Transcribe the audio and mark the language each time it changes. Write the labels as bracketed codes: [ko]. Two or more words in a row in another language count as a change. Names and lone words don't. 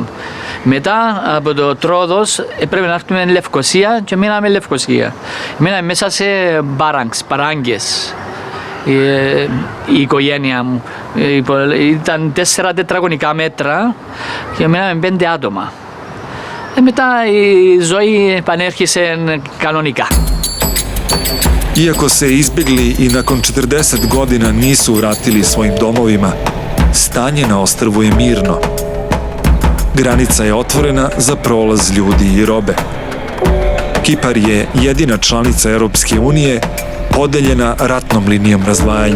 [el] Μετά από το Τρόδος έπρεπε να έρθουμε Λευκοσία και μείναμε Λευκοσία. Μείναμε μέσα σε παράγκες. Η οικογένεια μου. Ήταν 4 τετραγωνικά μέτρα και μέναμε 5 άτομα. Μετά η ζωή επανέρχισε κανονικά. [sr] Iako se izbjegli i nakon 40 godina nisu vratili svojim domovima, stanje na ostrvu je mirno. Granica je otvorena za prolaz ljudi i robe. Kipar je jedina članica Europske unije podeljena ratnom linijom razdvajanja.